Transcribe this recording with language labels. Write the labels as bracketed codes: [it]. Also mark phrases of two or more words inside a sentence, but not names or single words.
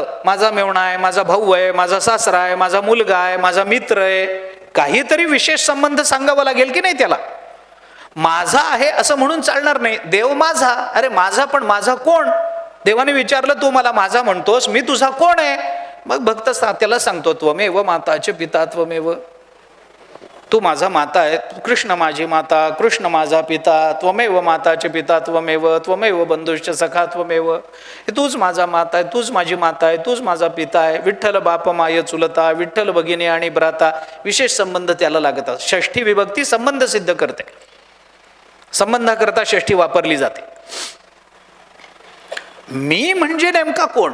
[mr] माझा मेवणा आहे, माझा भाऊ आहे, माझा सासरा आहे, माझा मुलगा आहे, माझा मित्र आहे, काहीतरी विशेष संबंध सांगावा लागेल की नाही त्याला. माझा आहे असं म्हणून चालणार नाही. देव माझा, अरे माझा पण माझा कोण? देवाने विचारलं तू मला माझा म्हणतोस, मी तुझा कोण आहे? मग भक्त त्याला सांगतो [sa] त्वमेव माताचे पिता त्वमेव. [mr] तू माझा माता आहे, कृष्ण माझी माता, कृष्ण माझा पिता, [sa] त्वमेव माताचे पिता त्वमेव, त्वमेव बंधुश्च सखा त्वमेव. [mr] तूच माझा माता आहे, तूच माझी माता आहे, तूच माझा पिता आहे. विठ्ठल बाप माय चुलता, विठ्ठल भगिनी आणि भ्राता. विशेष संबंध त्याला लागतात. षष्ठी विभक्ती संबंध सिद्ध करते, संबंधाकरता षष्ठी वापरली जाते. मी म्हणजे नेमका कोण?